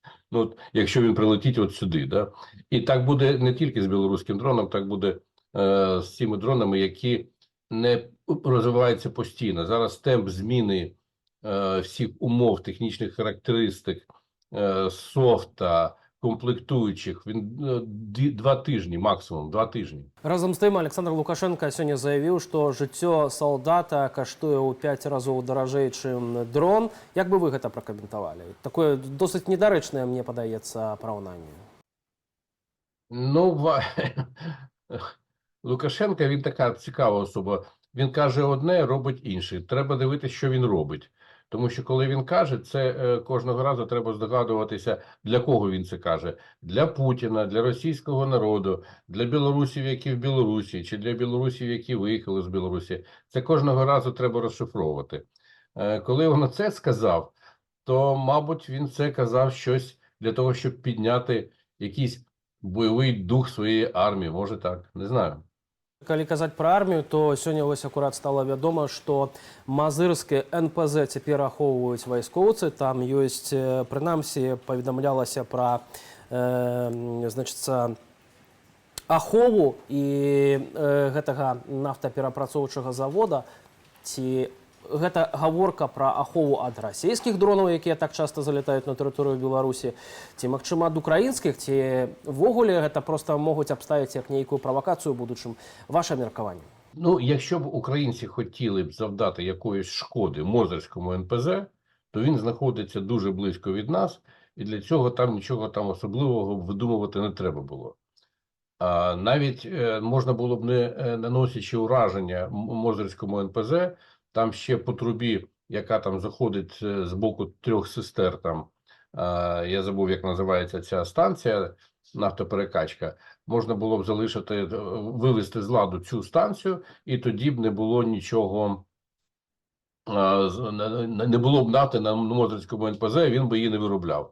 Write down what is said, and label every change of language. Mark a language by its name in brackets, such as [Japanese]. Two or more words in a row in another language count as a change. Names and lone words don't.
[Ukrainian] Ну, якщо він прилетить от сюди, да? І так буде не тільки з білоруським дроном, так буде з цими дронами, які не розвиваються постійно. Зараз темп зміни всіх умов, технічних характеристик, софта, комплектуючих, він 2 тижні, максимум 2 тижні. Разом з тим, [Belarusian] Александр Лукашенко сёння заявіў, што жыццё салдата каштуе ў 5 разоў даражэй, чым дрон. Як бы вы гэта пракаментавалі? Такое досыць недарэчнае, мне падаецца, параўнанне. [Ukrainian] Ну, Лукашенко, він така цікава особа. Він каже одне, робить інше. Треба дивитися, що він робить. Тому що коли він каже, це кожного разу треба здогадуватися, для кого він це каже. Для Путіна, для російського народу, для білорусів, які в Білорусі, чи для білорусів, які виїхали з Білорусі. Це кожного разу треба розшифровувати. Коли він це сказав, то, мабуть, він це казав щось для того, щоб підняти якийсь бойовий дух своєї армії. Може так, не знаю. [Belarusian] Калі казаць пра армію, то сёння вось акурат стала вядома, што мазырскі НПЗ цяпер ахоўваюць вайскоўцы. Там ёсць, прынамсі, паведамлялася пра значыцца, ахову і гэтага нафтаперапрацоўчага завода. Ці гэта гаворка пра ахову ад расійскіх дронаў, якія так часта залятаюць на тэрыторыю Беларусі, ці, магчыма, ад украінскіх, ці ввогуле гэта проста могуць абставіць як нейкую правакацыю ў будучым? Ваше меркаванне? [Ukrainian] Ну, якщо б українці хотіли б завдати якоїсь шкоди Мозирському НПЗ, то він знаходиться дуже близько від нас, і для цього там нічого там особливого видумувати не треба було. Навіть можна було б, не наносячи ураження Мозирському НПЗ, там ще по трубі, яка там заходить з боку Трьох Сестер, там, я забув, як називається ця станція, нафтоперекачка, можна було б залишити, вивести з ладу цю станцію, і тоді б не було нічого, не було б нафти на Мозирському НПЗ, він би її не виробляв.